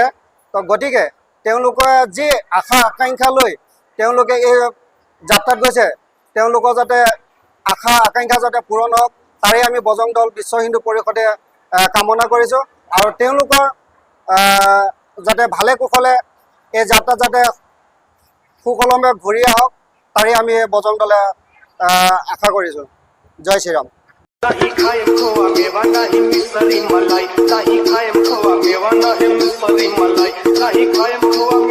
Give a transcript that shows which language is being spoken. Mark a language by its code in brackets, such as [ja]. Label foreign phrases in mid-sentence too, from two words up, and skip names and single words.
[as] তো গতিকে তেওঁলোকে যি আশা আকাংক্ষা লৈ তেওঁলোকে এই যাত্ৰাত গৈছে তেওঁলোকৰ যাতে আশা আকাংক্ষা যাতে পূৰণ হওক তাৰে আমি বজৰং দল বিশ্ব হিন্দু পৰিষদে কামনা কৰিছোঁ। আৰু তেওঁলোকৰ যাতে ভালে কুশলে এই যাত্ৰা যাতে সুকলমে ঘূৰি আহক তাৰে আমি বজৰং দলে আশা কৰিছোঁ। জয় শ্ৰীৰাম। [bho] नाही खायम खोवा मेवा नाही मिसरी मलाई नाही खायम खोवा मेवा नाही मिसरी मलाई नाही खायम खोवा